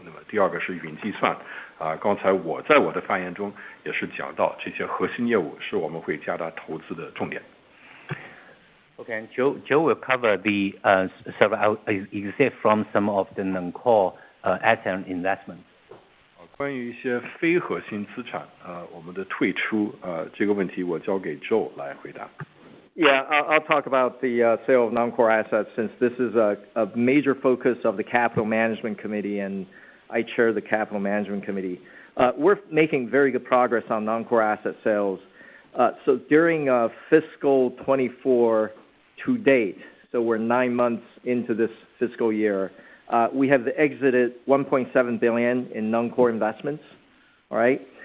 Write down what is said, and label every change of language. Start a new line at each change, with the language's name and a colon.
Chinese: 那么第二个是云计算刚才我在我的发言中也是讲到，这些核心业务是我们会加大投资的重点。
English: Okay, and Joe will cover the several exit from some of the non-core asset investments.
Chinese: 关于一些非核心资产我们的退出这个问题，我交给 Joe 来回答。
English: Yeah, I'll talk about the sale of non-core assets since this is a major focus of the Capital Management Committee, and I chair the Capital Management Committee. We're making very good progress on non-core asset sales. So during fiscal 24 to date, so we're 9 months into this fiscal year, we have exited $1.7 billion in non-core investments, all right?